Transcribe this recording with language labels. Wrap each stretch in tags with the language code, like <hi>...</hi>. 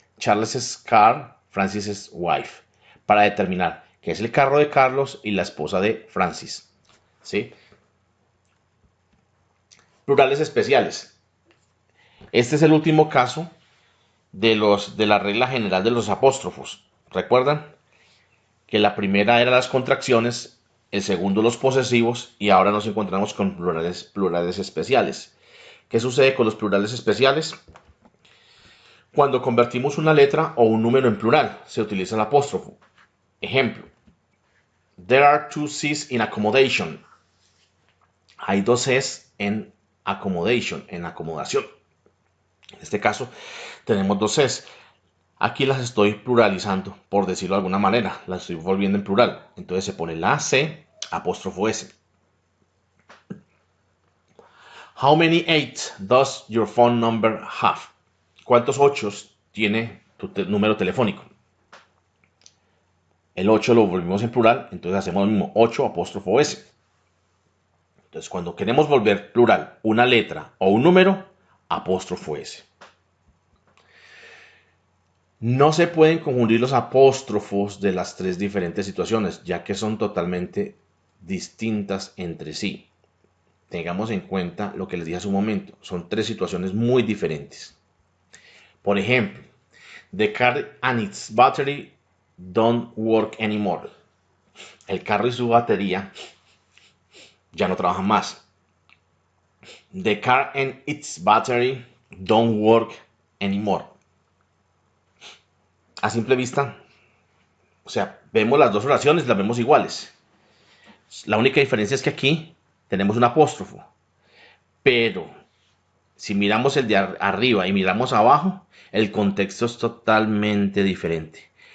<en>Charles's Carr, Francis's wife.</en> <es>Para determinar que es el carro de Carlos y la esposa de Francis. ¿Sí? Plurales especiales. Este es el último caso de la regla general de los apóstrofos. ¿Recuerdan? Que la primera era las contracciones, el segundo los posesivos y ahora nos encontramos con plurales especiales. ¿Qué sucede con los plurales especiales? Cuando convertimos una letra o un número en plural, se utiliza el apóstrofo.</es> <en>Ejemplo, there are 2 C's in accommodation.</en> <es>Hay 2 C's en accommodation, en acomodación. En este caso, tenemos 2 C's. Aquí las estoy pluralizando, por decirlo de alguna manera. Las estoy volviendo en plural. Entonces se pone la C, apóstrofo S.</es> <en>How many 8 does your phone number have?</en> <es>¿Cuántos 8 tiene tu número telefónico? El 8 lo volvimos en plural, entonces hacemos lo mismo, 8 apóstrofo S. Entonces cuando queremos volver plural una letra o un número, apóstrofo S. No se pueden confundir los apóstrofos de las tres diferentes situaciones, ya que son totalmente distintas entre sí. Tengamos en cuenta lo que les dije hace un momento, son tres situaciones muy diferentes. Por ejemplo,</es> <en>the car and its battery don't work anymore.</en> <es>El carro y su batería ya no trabajan más.</es> <en>The car and its battery don't work anymore.</en> <es>A simple vista, o sea, vemos las dos oraciones, las vemos iguales. La única diferencia es que aquí tenemos un apóstrofo. Pero si miramos el de arriba y miramos abajo, el contexto es totalmente diferente.</es>